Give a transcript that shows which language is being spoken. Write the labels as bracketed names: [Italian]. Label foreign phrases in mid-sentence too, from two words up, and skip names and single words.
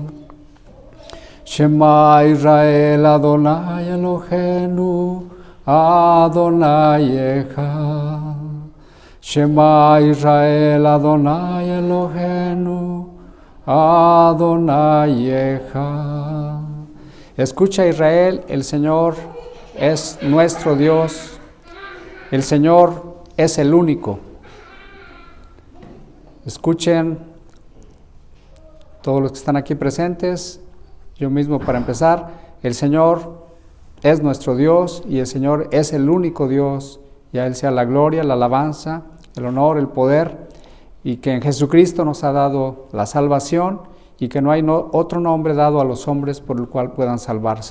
[Hebrew] שמע ישראל, אדוני אלוהינו, אדוני אחד. שמע ישראל, אדוני אלוהינו, אדוני אחד. [Spanish] Escucha Israel, el Señor es nuestro Dios, el Señor es el único. Escuchen todos los que están aquí presentes, yo mismo para empezar: el Señor es nuestro Dios y el Señor es el único Dios, y a Él sea la gloria, la alabanza, el honor, el poder, y que en Jesucristo nos ha dado la salvación, y que no hay otro nombre dado a los hombres por el cual puedan salvarse.